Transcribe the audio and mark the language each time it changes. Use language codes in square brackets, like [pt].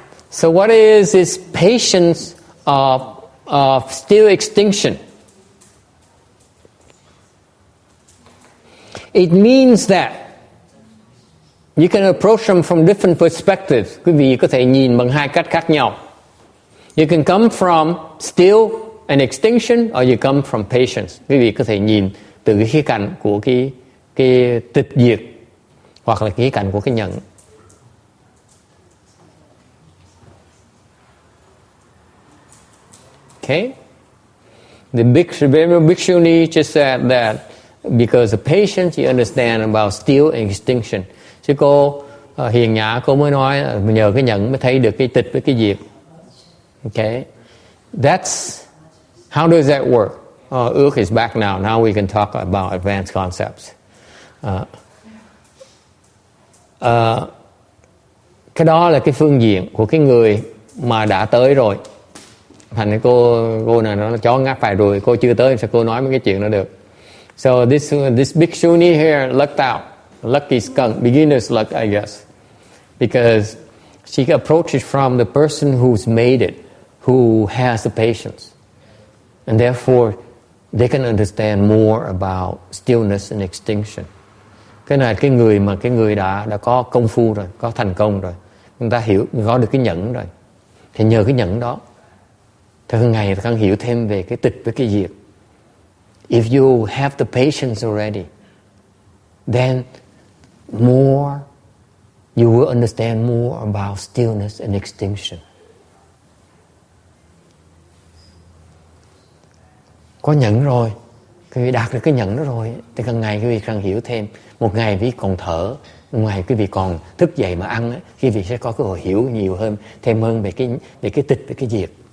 [en] So what is this patience of still extinction? It means that you can approach them from different perspectives. [vi] Quý vị có thể nhìn bằng hai cách khác nhau. [en] You can come from still and extinction, or you come from patience. [vi] Quý vị có thể nhìn từ cái khía cạnh của cái tịch diệt, hoặc là khía cạnh của cái nhận. [en] Okay? The Bhikshuni just said that because of patience, you understand about still and extinction. [vi] Chứ cô hiền nhã, cô mới nói nhờ cái nhận mới thấy được cái tịch với cái diệt. [en] Okay? That's how does that work? Ước is back now. Now we can talk about advanced concepts. [vi] Cái đó là cái phương diện của cái người mà đã tới rồi. Thành cái cô này nó chó ngáp phải rồi, cô chưa tới sao cô nói mấy cái chuyện đó được. [en] So this Bhikshuni here lucked out, lucky skunk, beginner's luck I guess, because she approaches from the person who's made it, who has the patience, and therefore they can understand more about stillness and extinction. [vi] Cái này cái người đã có công phu rồi, có thành công rồi, người ta hiểu, có được cái nhẫn rồi, thì nhờ cái nhẫn đó thường ngày ta hiểu thêm về cái tịch với cái diệt. [en] If you have the patience already, then more you will understand more about stillness and extinction. [vi] Có nhẫn rồi, quý vị đạt được cái nhẫn đó rồi, thì càng ngày quý vị càng hiểu thêm. Một ngày quý vị còn thở, một ngày quý vị còn thức dậy mà ăn, quý vị sẽ có cơ hội hiểu nhiều hơn, thêm hơn về cái tịch và cái diệt.